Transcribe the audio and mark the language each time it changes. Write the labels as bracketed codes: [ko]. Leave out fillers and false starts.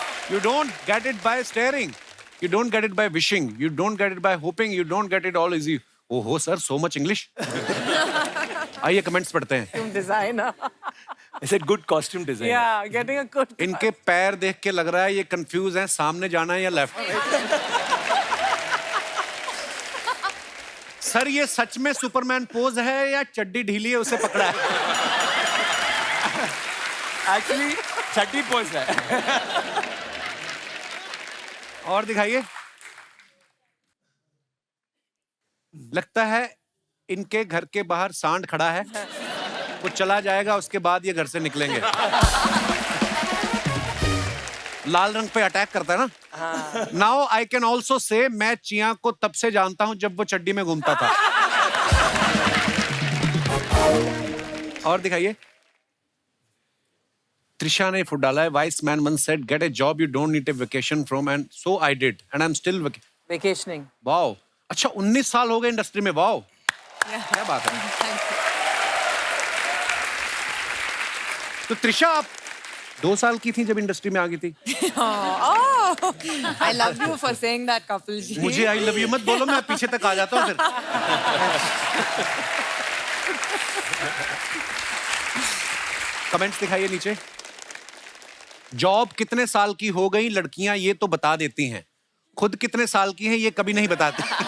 [en] You don't get it by staring. You don't get it by wishing. You don't get it by hoping. You don't get it all easy. Oh, sir, so much English. [hi] आइए comments पढ़ते हैं। [en] Costume designer. I said good costume design. Yeah, getting a good. [hi] इनके पैर देख के लग रहा है ये कंफ्यूज हैं, सामने जाना है या लेफ्ट। सर ये सच में सुपरमैन पोज है या चड्डी ढीली है उसे पकड़ा है? Actually, चड्डी pose है। और दिखाइए। लगता है इनके घर के बाहर सांड खड़ा है, वो चला जाएगा उसके बाद ये घर से निकलेंगे। लाल रंग पे अटैक करता है ना। [en] now I can also say [hi] मैं चिया को तब से जानता हूं जब वो चड्डी में घूमता था। और दिखाइए। त्रिशा ने फुट डाला है। [en] Wise man once said get a job you don't need a vacation from and so I did and I'm still Vacationing. Wow. [hi] अच्छा 19 साल हो गए इंडस्ट्री में। वाओ, क्या बात है। तो त्रिशा आप 2 साल की थी जब इंडस्ट्री में आ गई थी। [en] Oh, I love you for saying that, Kapil ji. [hi] मुझे आई लव यू मत बोलो, मैं पीछे तक आ जाता हूँ फिर। कमेंट्स दिखाइए नीचे। जॉब कितने साल की हो गई लड़कियां ये तो बता देती हैं, खुद कितने साल की हैं ये कभी नहीं बताती।